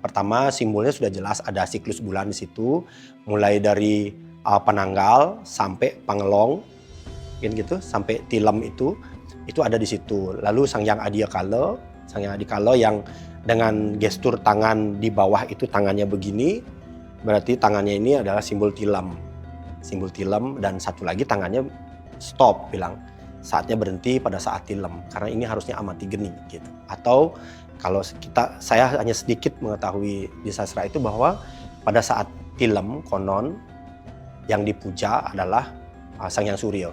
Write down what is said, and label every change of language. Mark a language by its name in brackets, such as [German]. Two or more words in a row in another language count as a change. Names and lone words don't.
[Indonesian] Pertama, simbolnya sudah jelas, ada siklus bulan di situ, mulai dari penanggal sampai pangelong, gitu, sampai tilem itu ada di situ. Lalu Sang Hyang Adikala yang dengan gestur tangan di bawah itu tangannya begini, berarti tangannya ini adalah simbol tilem. Simbol tilem, dan satu lagi tangannya stop, bilang saatnya berhenti pada saat tilem, karena ini harusnya amati geni gitu. Atau kalau saya hanya sedikit mengetahui di sastra itu bahwa pada saat tilem konon yang dipuja adalah Sang Hyang Surya.